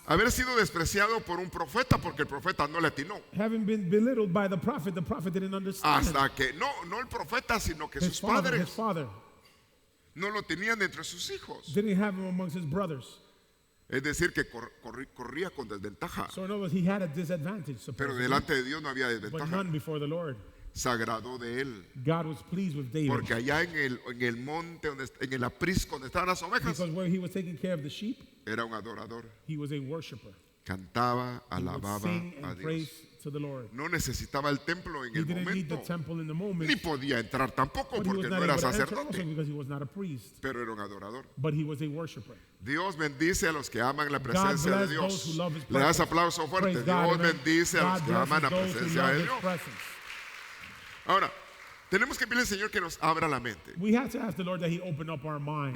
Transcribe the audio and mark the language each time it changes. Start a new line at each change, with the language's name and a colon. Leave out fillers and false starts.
Spanish: haber sido despreciado por un profeta porque el profeta no le atinó.
English: having been belittled by the prophet didn't understand.
Spanish: Hasta que, no el profeta, sino que
English: His
Spanish: sus
English: father
Spanish: padres no lo tenían entre sus hijos.
English: didn't have him amongst his brothers.
Spanish: Es decir, que corría con desventaja.
English: So in other words, he had a disadvantage,
Spanish: Pero
English: supposedly,
Spanish: delante de Dios no había
English: but
Spanish: desventaja.
English: none before the Lord.
Spanish: se agradó de él.
English: God was pleased with David.
Spanish: Porque allá en el monte, en el aprisco donde estaban las ovejas,
English: Because where he was taking care of the sheep,
Spanish: era un adorador.
English: he was a worshiper.
Spanish: Cantaba,
English: He would
Spanish: alababa
English: sing
Spanish: a
English: and
Spanish: Dios.
English: praise to the Lord.
Spanish: No necesitaba el templo en
English: He
Spanish: el
English: didn't need the
Spanish: momento,
English: temple in the moment,
Spanish: ni podía entrar tampoco
English: but he was
Spanish: porque
English: not
Spanish: no era
English: able to enter also
Spanish: sacerdote,
English: because he was not a priest,
Spanish: pero era un adorador.
English: but he was a worshiper.
Spanish: Dios bendice a los que aman la
English: God
Spanish: presencia de
English: bless those
Spanish: Dios.
English: who love his
Spanish: Le das
English: presence.
Spanish: aplauso fuerte.
English: Praise God,
Spanish: Dios
English: amen.
Spanish: bendice a los
English: God
Spanish: que aman la
English: blesses those who
Spanish: presencia
English: love
Spanish: de
English: his
Spanish: Dios.
English: presence.
Spanish: Ahora, tenemos que pedirle al Señor que nos abra la mente.
English: We have to ask the Lord that he open up our mind.